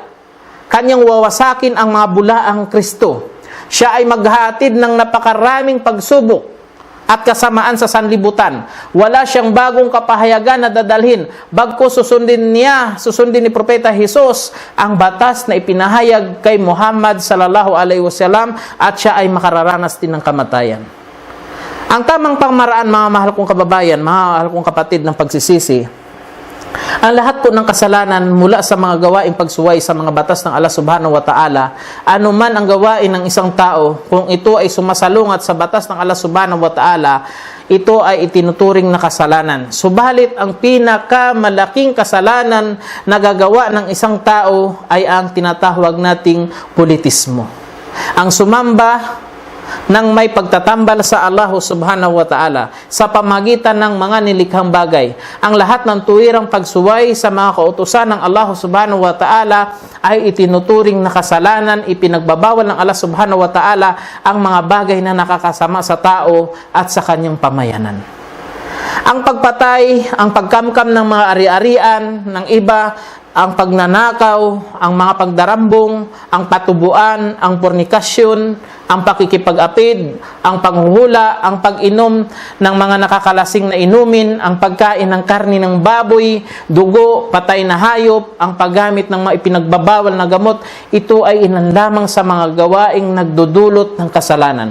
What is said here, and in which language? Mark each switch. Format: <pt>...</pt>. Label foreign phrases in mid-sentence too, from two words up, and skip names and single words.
<tl>Kanyang wawasakin ang mga bulaang Kristo. Siya ay maghahatid ng napakaraming pagsubok at kasamaan sa sanlibutan. Wala siyang bagong kapahayagan na dadalhin. Bagkus susundin ni Propeta Jesus ang batas na ipinahayag kay Muhammad</tl> <ar>صلى الله عليه وسلم</ar> <tl>at siya ay makararanas din ng kamatayan. Ang tamang pamaraan, mga mahal kong kababayan, mga mahal kong kapatid, ng pagsisisi, ang lahat po ng kasalanan mula sa mga gawaing pagsuway sa mga batas ng Allah</tl> <ar>سبحانه وتعالى,</ar> <tl>anuman ang gawain ng isang tao, kung ito ay sumasalungat sa batas ng Allah</tl> <ar>سبحانه وتعالى,</ar> <tl>ito ay itinuturing na kasalanan. Subalit, ang pinakamalaking kasalanan na gagawa ng isang tao ay ang tinatawag nating politismo. Ang sumamba ng may pagtatambal sa Allah</tl> <ar>سبحانه وتعالى</ar> <tl>sa pamagitan ng mga nilikhang bagay. Ang lahat ng tuwirang pagsuway sa mga kautusan ng Allah</tl> <ar>سبحانه وتعالى</ar> <tl>ay itinuturing na kasalanan. Ipinagbabawal ng Allah</tl> <ar>سبحانه وتعالى</ar> <tl>ang mga bagay na nakakasama sa tao at sa kanyang pamayanan. Ang pagpatay, ang pagkamkam ng mga ari-arian ng iba, ang pagnanakaw, ang mga pagdarambong, ang patubuan, ang fornikasyon, ang pakikipag-apid, ang panghuhula, ang pag-inom ng mga nakakalasing na inumin, ang pagkain ng karni ng baboy, dugo, patay na hayop, ang paggamit ng mga ipinagbabawal na gamot, ito ay ilan lamang sa mga gawaing nagdudulot ng kasalanan.</tl>